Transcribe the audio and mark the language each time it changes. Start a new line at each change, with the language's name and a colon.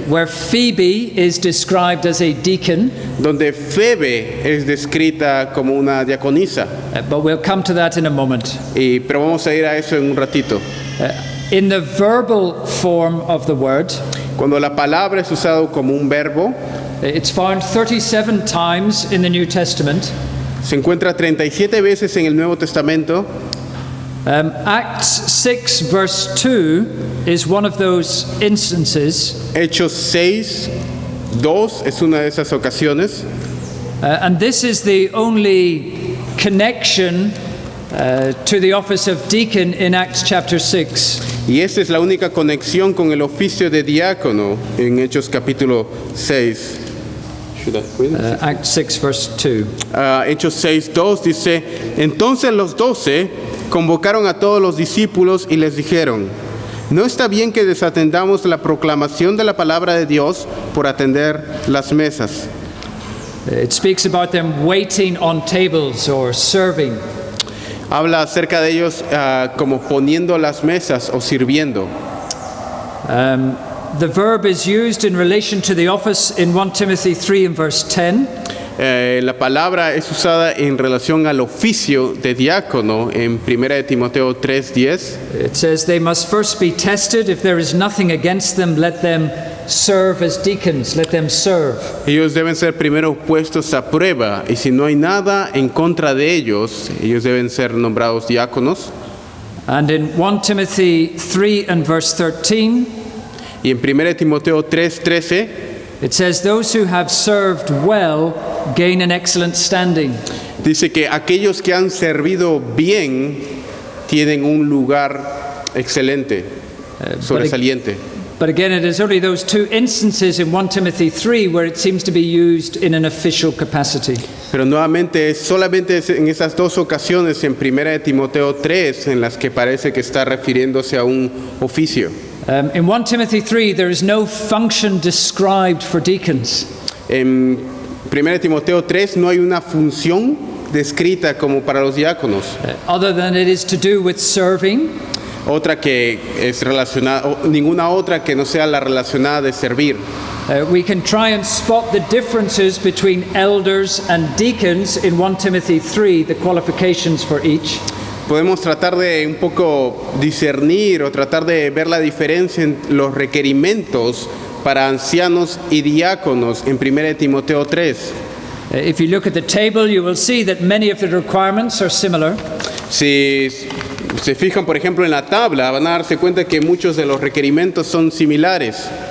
English: Where Phoebe is described as a deacon,
Spanish: donde Febe es descrita como una diaconisa.
English: but we'll come to that in a moment.
Spanish: Pero vamos a ir a eso en un ratito.
English: In the verbal form of the word,
Spanish: Cuando la palabra es usada como un verbo,
English: it's found 37 times in the New Testament.
Spanish: se encuentra 37 veces en el Nuevo Testamento.
English: Acts 6 verse 2 is one of those instances,
Spanish: Hechos 6, 2 es una de esas ocasiones.
English: and this is the only connection to the office of deacon in Acts chapter 6.
Spanish: Y esta es la única conexión con el oficio de diácono en Hechos capítulo 6.
English: Acts 6 verse 2.
Spanish: Hechos 6, 2 dice: Entonces los 12 convocaron a todos los discípulos y les dijeron: No está bien que desatendamos la proclamación de la palabra de Dios por atender las mesas.
English: It speaks about them waiting on tables or serving.
Spanish: Habla acerca de ellos como poniendo las mesas o sirviendo.
English: The verb is used in relation to the office in 1 Timothy 3 and verse 10.
Spanish: La palabra es usada en relación al oficio de diácono en 1 de Timoteo 3:10.
English: It says they must first be tested. If there is nothing against them, let them serve as deacons. Let them serve.
Spanish: Ellos deben ser primero puestos a prueba, y si no hay nada en contra de ellos, ellos deben ser nombrados diáconos.
English: And in 1 Timothy 3 and verse 13,
Spanish: Y en 1 de Timoteo 3:13
English: it says those who have served well gain an excellent standing.
Spanish: dice que aquellos que han servido bien tienen un lugar excelente, sobresaliente.
English: But again, it is only those 2 instances in 1 Timothy 3 where it seems to be used in an official capacity.
Spanish: Pero nuevamente es solamente en esas 2 ocasiones en 1 de Timoteo 3 en las que parece que está refiriéndose a un oficio.
English: In 1 Timothy 3, there is no function described for deacons.
Spanish: En 1 de Timoteo 3 no hay una función descrita como para los diáconos,
English: Other than it is to do with serving,
Spanish: otra que es relacionada, ninguna otra que no sea la relacionada de servir.
English: we can try and spot the differences between elders and deacons in 1 Timothy 3, the qualifications for each.
Spanish: Podemos tratar de un poco discernir o tratar de ver la diferencia en los requerimientos para ancianos y diáconos en 1 de Timoteo 3.
English: If you look at the table, you will see that many of the requirements are similar.
Spanish: Si se fijan, por ejemplo, en la tabla, van a darse cuenta que muchos de los requerimientos son similares.